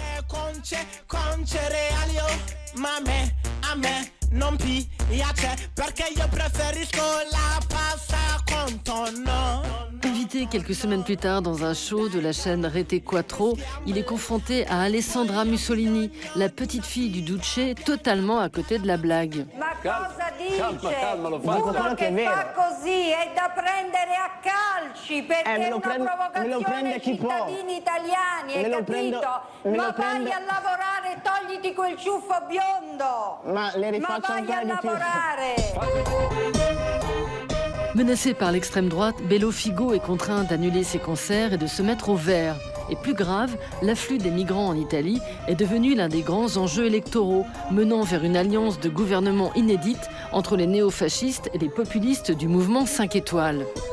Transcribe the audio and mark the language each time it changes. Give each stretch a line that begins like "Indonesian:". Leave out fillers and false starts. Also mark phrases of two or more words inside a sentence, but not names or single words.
French: Invité quelques semaines plus tard dans un show de la chaîne Rete Quattro, il est confronté à Alessandra Mussolini, la petite fille du Duce, totalement à côté de la blague.
Italian: Ma cosa dice? Uno che fa così è da prendere a calci perché è una provocazione ai cittadini italiani, hai capito? Ma vai a lavorare, togliti quel ciuffo biondo! Ma vai a lavorare!
French: Menacé par l'extrême droite, Bello Figo est contraint d'annuler ses concerts et de se mettre au vert. Et plus grave, l'afflux des migrants en Italie est devenu l'un des grands enjeux électoraux, menant vers une alliance de gouvernement inédite entre les néofascistes et les populistes du mouvement 5 étoiles.